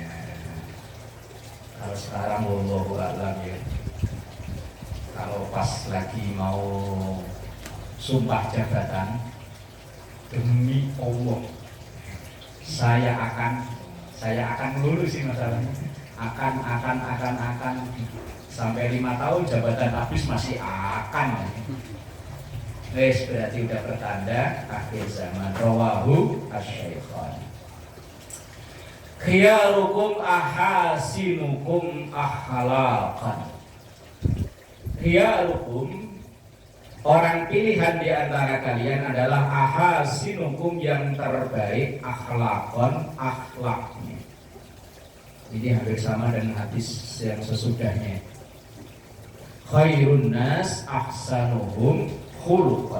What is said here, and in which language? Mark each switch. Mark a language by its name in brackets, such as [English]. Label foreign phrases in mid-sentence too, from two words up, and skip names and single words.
[Indonesian] Kalau sekarang [Arabic] والله أعلم [Indonesian] ya, kalau pas lagi mau sumpah jabatan, demi Allah saya akan lulus sih masalahnya, akan sampai 5 tahun jabatan habis masih akan. Wes berarti udah pertanda akhir zaman. [Arabic] رواه الشيخان. خياركم أحاسنكم أخلاقا. Khiyarukum, [Indonesian] orang pilihan di antara kalian adalah ahasinukum, yang terbaik, akhlaqan, akhlaknya. Ini hampir sama dengan hadis yang sesudahnya. [Arabic] خير الناس أحسنهم خلقا.